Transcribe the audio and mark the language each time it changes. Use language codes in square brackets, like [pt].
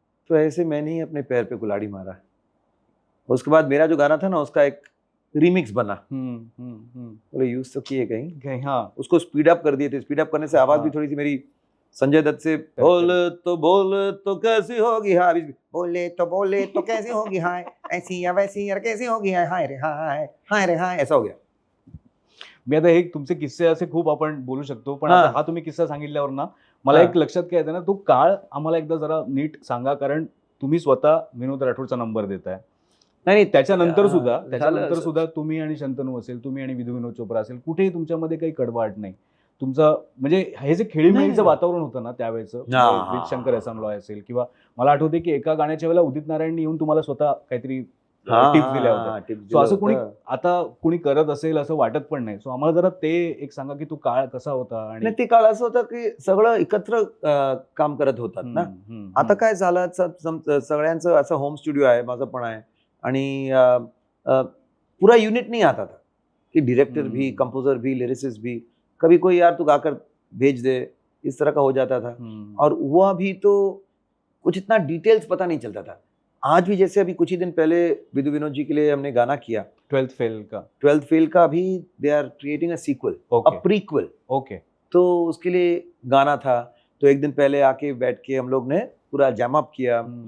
[hi] तो ऐसे मैंने ही अपने पैर पे कुल्हाड़ी मारा। उसके बाद मेरा जो गाना था ना उसका एक रीमिक्स बना, बोले यूज तो किए कहीं, हाँ उसको स्पीड अप कर दिए थे, स्पीड अप करने से आवाज भी थोड़ी सी मेरी संजय दत्त से, बोल तो कैसी होगी हाय, बोले तो कैसी होगी हाय, ऐसी या वैसी यार कैसी होगी हाय, हाय रे हाय, हाय रे हाय, ऐसा हो गया। [mr] मी आता हे तुमचे किस्से असे खूप आपण बोलू शकतो, पण आता हा तुम्ही किस्सा सांगितल्यावर ना मला एक लक्षात काय येतं ना, तो काळ आम्हाला एकदा जरा नीट सांगा, कारण तुम्ही स्वतः विनोद राठोडचा नंबर देताय, नाही त्याच्यानंतर सुद्धा तुम्ही आणि शंतनू असेल, तुम्ही आणि विधू विनोद चोप्रा असेल, कुठेही तुमच्यामध्ये काही कडवाट नाही, तुमचं म्हणजे हे जे खेळीमेळीचं वातावरण होतं ना त्यावेळेचं, विथ शंकर एहसान लॉय असेल, किंवा मला आठवते की एका गाण्याच्या वेळेला उदित नारायणनी येऊन तुम्हाला स्वतः काहीतरी टिप्स दिल्या होत्या. टिप्स सो असं कोणी आता कोणी करत असेल असं वाटत पण नाही. सो आम्हाला जरा ते एक सांगा की तो काळ कसा होता आणि ते काळ असं होतं की सगळं एकत्र काम करत होतात ना. आता काय झालं, सगळ्यांचं असं होम स्टुडिओ आहे, माझं पण आहे, आणि [hi] पूरा यूनिट नहीं आता था कि डायरेक्टर भी, कंपोजर भी, लिरिसिस्ट भी, कभी कोई यार तू गाकर भेज दे, इस तरह का हो जाता था। और हुआ भी तो कुछ इतना डिटेल्स पता नहीं चलता था। आज भी जैसे अभी कुछ ही दिन पहले विदु विनोद जी के लिए हमने गाना किया, 12th फेल का भी [en] They are creating a sequel, a prequel. [hi] Okay. तो उसके लिए गाना था, तो एक दिन पहले आके बैठ के हम लोग ने पूरा जैम अप किया।